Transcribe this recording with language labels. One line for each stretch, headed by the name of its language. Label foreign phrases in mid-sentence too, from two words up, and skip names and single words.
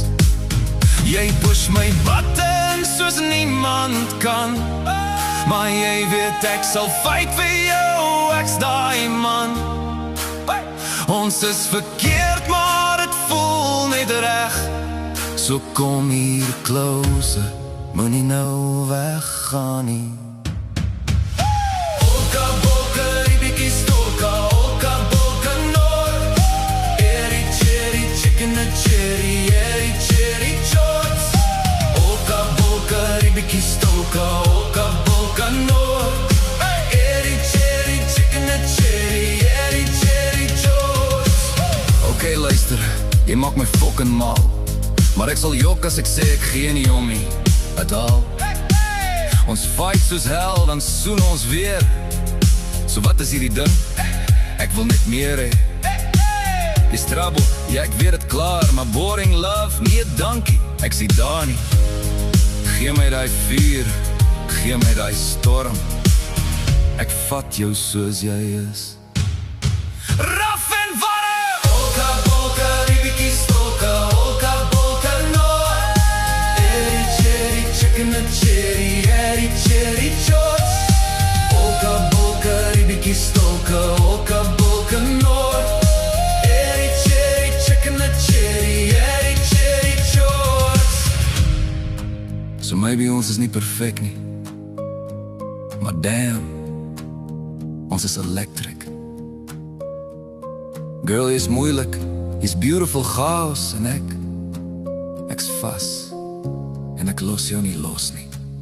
Afrikaans: Jy
English: push my button
Afrikaans: soos niemand kan, maar jy weet ek sal fight vir jou, ek's daai man. Ons is verkeerd, maar het voel net reg. So kom hier closer, moenie nou weggaan nie. Olka, bolka, ribiki, stolka, olka, bolka, noord. Eri,
English: cherry, chicken and cherry, eri, cherry, chots. Olka, bolka, ribiki, stolka, olka, bolka, noord. Eri, cherry, chicken and cherry, eri, cherry, chots.
Afrikaans: Oké, luister, jy maak my fucking mal, maar ek sal jok as ek sê ek gee nie om nie,
English: at all.
Afrikaans: Ons fight soos hell, dan soen ons weer. So wat is hierdie ding? Ek wil net meer hê. Dis trouble, ja ek weet het klaar, maar
English: boring love,
Afrikaans: nee dankie, ek sê daar nie. Gee my die vuur, gee my die storm. Ek vat jou soos jy is. Raf en warm! Olka, bolka, ribiki, stolka, olka, bolka, noord. Eri,
English: cherry, chicken and cherry, eri, cherry, chots. Olka, bolka, ribiki, stolka, olka, bolka, noord. Eri, cherry, chicken and cherry, eri, cherry, chots. So maybe
Afrikaans: ons is nie perfect nie, maar damn, ons is electric. Girl, jy's moeilik, jy's
English: beautiful chaos
Afrikaans: en ek's vas en ek los jou nie los nie.